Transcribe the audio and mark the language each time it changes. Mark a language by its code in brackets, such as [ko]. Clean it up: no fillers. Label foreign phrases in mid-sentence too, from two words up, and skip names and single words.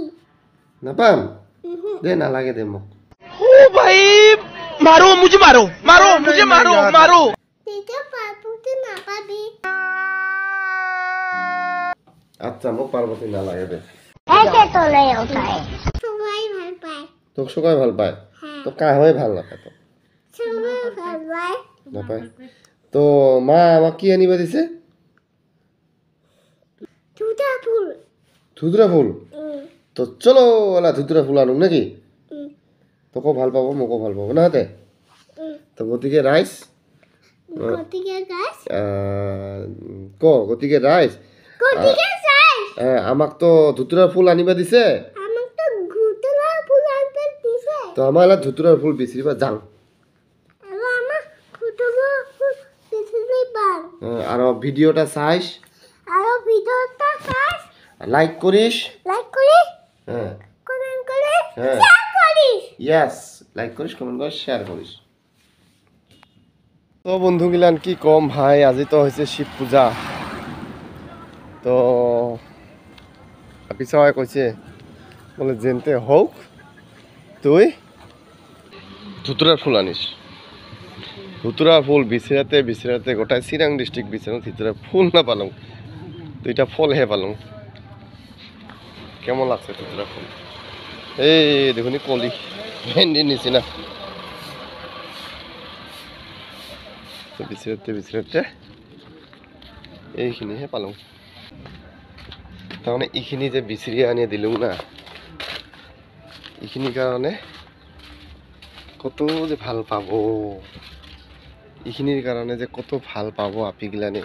[rkt] না পাম দে না লাগে দে মোক। [hi] ओ भाई मारो मुझे मारो मारो मुझे मारो मारो [rkt] তুই তো পার্বতী না পাবি। আচ্ছা মোক পার্বতী না লাগে দে। একে তোলে ওঠায় সবাই ভাল পায়। তোক সবাই ভাল পায়, হ্যাঁ তো কায় হয় ভাল নাপায়? তো সবাই ভাল পায়। নাপায় তো মা আমাক কি আনিবা দিছে? দুটা ফুল। ধুতুরা ফুল? তো চলো ওলা ধুতুরা ফুল আনুক নাকি? তোকেও ভাল পাবো মোকো ভাল পাবো না হাতে। তো গতিকে রাইস গতিকে গাছ গতিকে রাইস গতিকে চাই। আমাক তো ধুতুরা ফুল আনিবা দিছে, আমাক তো ঘুতলা ফুল আনতে দিছে। তো আমার এলা ধুতুরার ফুল বিচরিবা যাং। [as] আৰু আমাক ঘুতলা ফুল দিছিলে বান। [rkt] আর ভিডিওটা চাইস, [as] আৰু ভিডিওটা চাই [rkt] লাইক করিস, [as] লাইক কৰি হ্যাঁ কমেন্ট কৰি হ্যাঁ [rkt] শেয়ার করিস। ইয়াস লাইক করিস কমেন্ট করিস শেয়ার করিস। তো বন্ধুগিলান কি কম ভাই, আজি তো হয়েছে শিব পূজা। তো আপি সবাই কইছে বলে যেনতে হোক তুই ধুতুরার ফুল আনিস। ধুতুরার ফুল বিচরাতে বিচরাতে গোটায় চিরাং ডিস্ট্রিক্ট বিচরাম ধুতুরার ফুল না পালাম, দুইটা ফল হে পালাম। কেমন লাগছে ধুতুরা ফুল? এই দেখুন কলি ভেন্ডির নিচিনা। তো বিচরাতে বিচরাতে এইখিনিহে পালাম। [as] তাৰমানে এইখিনি যে বিচৰি আনি দিলোঁ না, এইখিনিৰ কাৰণে কত যে ভাল পাব, এইখিনিৰ কাৰণে যে কত ভাল পাব আপিগিলানে।